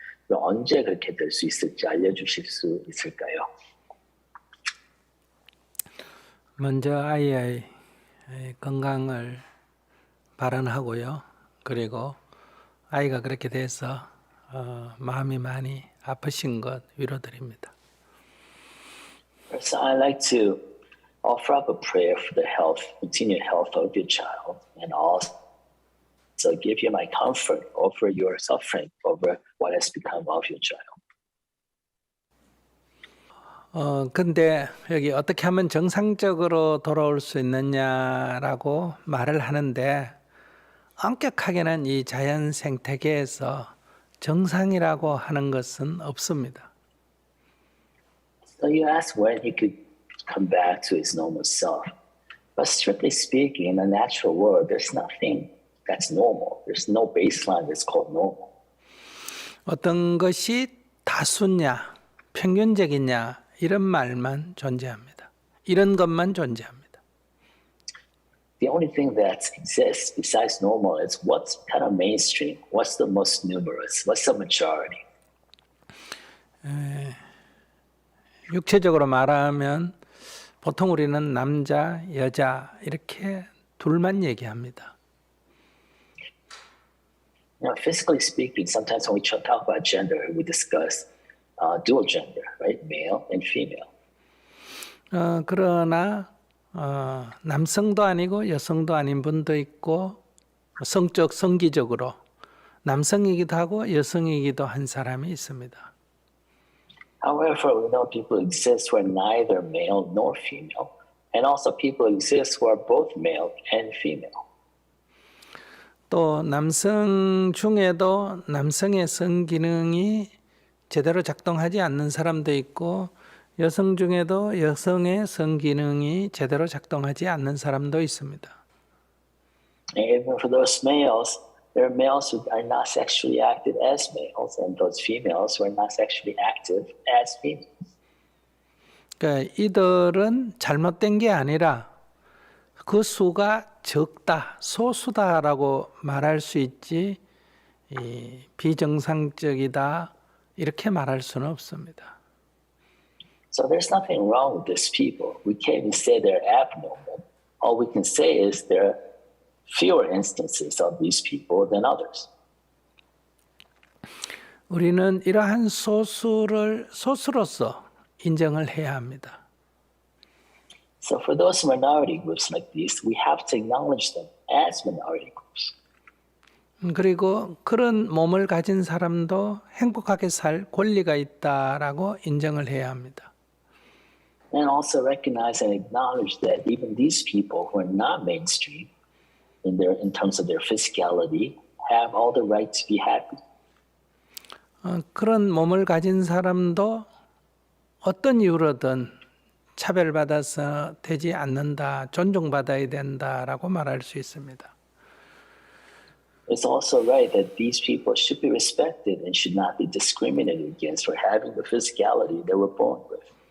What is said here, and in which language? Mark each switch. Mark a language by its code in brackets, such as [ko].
[ko] 그리고 언제 그렇게 될 수 있을지 알려주실 수 있을까요? 먼저 아이의 건강을 발언하고요. 그리고 아이가 그렇게 돼서 마음이 많이 아프신 것 위로드립니다. [en] So I'd like to offer up a prayer for the health, continued health of your child, and also give you my comfort over your suffering over what has become of your child. [ko] 근데 여기 어떻게 하면 정상적으로 돌아올 수 있느냐라고 말을 하는데, 엄격하게는 이 자연 생태계에서 정상이라고 하는 것은 없습니다. [en] So you ask when he could come back to his normal self. But strictly speaking, in the natural world, there's nothing that's normal. There's no baseline that's called normal. [ko] 어떤 것이 다수냐, 평균적이냐, 이런 말만 존재합니다. 이런 것만 존재합니다. [en] The only thing that exists besides normal is what's kind of mainstream, what's the most numerous, what's the majority. [ko] 육체적으로 말하면 보통 우리는 남자, 여자 이렇게 둘만 얘기합니다. [en] Physically speaking, sometimes when we talk about gender, we discuss dual gender, right? Male and female. [ko] 그러나 남성도 아니고 여성도 아닌 분도 있고 성기적으로 남성이기도 하고 여성이기도 한 사람이 있습니다. [en] However, we know people exist who are neither male nor female, and also people exist who are both male and female. [ko] 또 남성 중에도 남성의 성기능이 제대로 작동하지 않는 사람도 있고 여성 중에도 여성의 성기능이 제대로 작동하지 않는 사람도 있습니다. [en] And even for those males, There are males who are not sexually active as males, and those females who are not sexually active as females. [ko] 그러니까 이들은 잘못된 게 아니라 그 수가 적다, 소수다라고 말할 수 있지 비정상적이다 이렇게 말할 수는 없습니다. [en] So there's nothing wrong with these people. We can't even say they're abnormal. All we can say is there are fewer instances of these people than others. [ko] 우리는 이러한 소수를 소수로서 인정을 해야 합니다. [en] So for those minority groups like these, we have to acknowledge them as minority groups. [ko] 그리고 그런 몸을 가진 사람도 행복하게 살 권리가 있다라고 인정을 해야 합니다. [en] And also recognize and acknowledge that even these people who are not mainstream in terms of their physicality have all the right to be happy. [ko] 그런 몸을 가진 사람도 어떤 이유로든 차별받아서 되지 않는다, 존중받아야 된다라고 말할 수 있습니다. [en] It's also right that these people should be respected and should not be discriminated against for having the physicality they were born with.